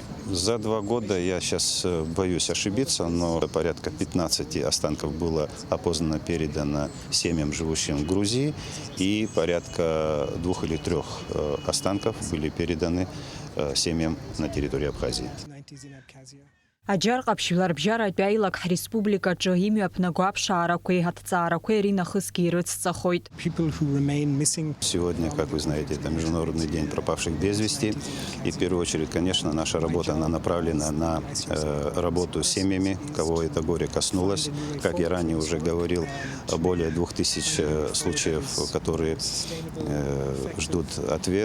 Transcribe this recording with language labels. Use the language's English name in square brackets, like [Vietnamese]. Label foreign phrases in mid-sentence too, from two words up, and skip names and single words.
[Russian] За 2 года, я сейчас боюсь ошибиться, но порядка 15 останков было опознано, передано семьям, живущим в Грузии, и порядка 2 или 3 останков были переданы семьям на территории Абхазии. [Abkhazian] Аџьар Ҟаԥшь Жәларбжьаратәи аилак ҳреспубликаҿы имҩаԥнаго аԥшаарақәеи аҭҵаарақәеи ринахысгьы ирыцҵахоит. [Russian] Сегодня, как вы знаете, это Международный день пропавших без вести. И в первую очередь, конечно, наша работа она направлена на работу с семьями, кого это горе коснулось. Как я ранее уже говорил, более 2000 случаев, которые ждут ответ.